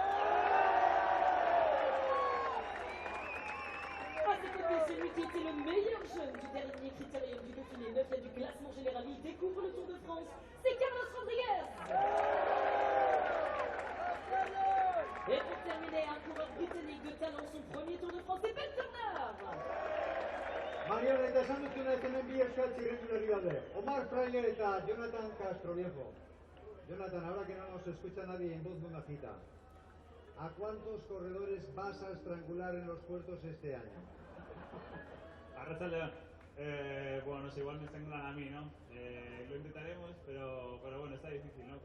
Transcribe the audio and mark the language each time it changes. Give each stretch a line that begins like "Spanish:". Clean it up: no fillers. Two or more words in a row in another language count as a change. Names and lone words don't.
French: À ses côtés, celui qui était le meilleur jeune du dernier Critérium du Dauphiné, 9e du classement général, il découvre le Tour de France, c'est Carlos Rodriguez. Et pour terminer, un coureur britannique de talent, son premier Tour de France, c'est Ben Turner.
Basque: Mariano, eta esan duzuna ez hemen bi euskal txirrendulari daude. Omar Fraile eta Jonathan Castroviejo.
Spanish: Jonathan, ahora que no nos escucha nadie en voz muy bajita, ¿a cuántos corredores vas a estrangular en los puertos este año? Arratsaldeon. Bueno, no sé, igual me estrangulan a mí, ¿no? Lo intentaremos, pero bueno, está difícil, ¿no?